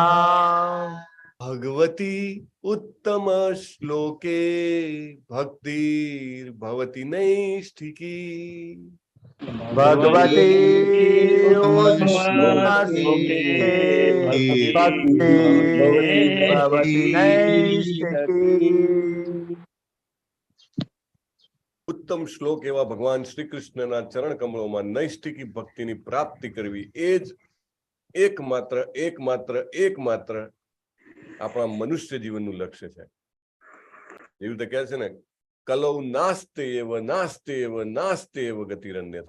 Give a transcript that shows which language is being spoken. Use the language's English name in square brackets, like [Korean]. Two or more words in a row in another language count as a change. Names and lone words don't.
[Sanskrit] भगवती उत्तम श्लोके भक्तिर्भवति नैष्ठिकी भगवती भक्ति भवति नैष्ठिकी [Gujarati] ઉત્તમ શ્લોક એવા ભગવાન શ્રી કૃષ્ણના ચરણ કમળોમાં નૈષ્ઠિકી ભક્તિની પ્રાપ્તિ કરવી એ જ એકમાત્ર આપણા મનુષ્ય જીવનનું લક્ષ્ય છે. એવી રીતે કહે છે ને, [Sanskrit] कलौ नास्ते एव गतिरन्यथा.